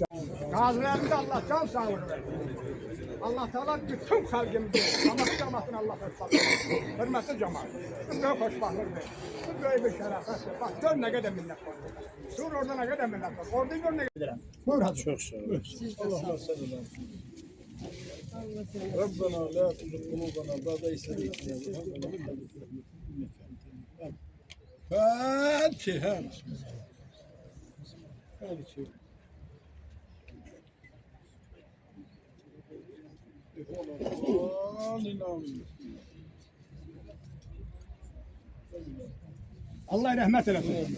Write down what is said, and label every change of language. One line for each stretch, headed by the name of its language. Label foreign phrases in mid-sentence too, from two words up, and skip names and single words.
Azerbaijani: Qazilərimizə Allah can sağlığı versin. Allah Teala bütün xalqımızı, cəmaatını Allah xoşbaxt eləsin. Hörmətli cəmaət. Bu böyük xoşbaxtlıqdır. Bu böyük bir şərəfətdir. Bax, gör nə qədər millət var. Dur orada nə qədər millət var. Orada gör nə qədər. Buyur hadi. Çox sağ olun.
Arabic: الله صلى الله ربنا لا تزغ قلوبنا بعد إذ هديتنا الفاتحة.
Azerbaijani: Allah rəhmət eləsin.